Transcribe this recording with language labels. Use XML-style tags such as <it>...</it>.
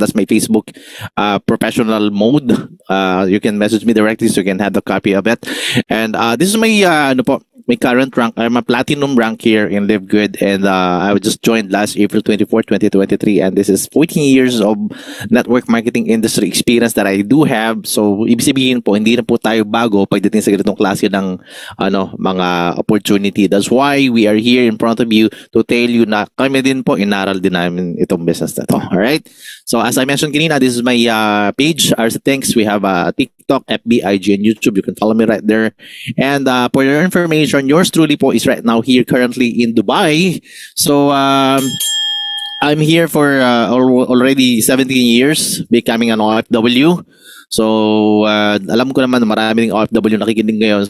<en>That's my Facebook professional mode. You can message me directly so you can have the copy of it. And this is my my current rank. I'm a platinum rank here in Live Good, and I was just joined last April 24, 2023, and this is 14 years of network marketing industry experience that I do have.</en> <tl>So, ibig sabihin po, hindi na po tayo bago pagdating sa ganitong klase ng mga opportunity.</tl> <en>That's why we are here in front of you to tell you</en> <tl>na kami din po, inaral din namin itong business na to.</tl> <en>Alright? So, as I mentioned kanina, this is my page, Arsa Thinks. We have TikTok, FB, IG, and YouTube. You can follow me right there. And for your information, yours truly po is right now here currently in Dubai. So I'm here for already 17 years becoming an OFW.</en> <tl>So alam ko naman marami ng OFW nakikinig ngayon.</tl>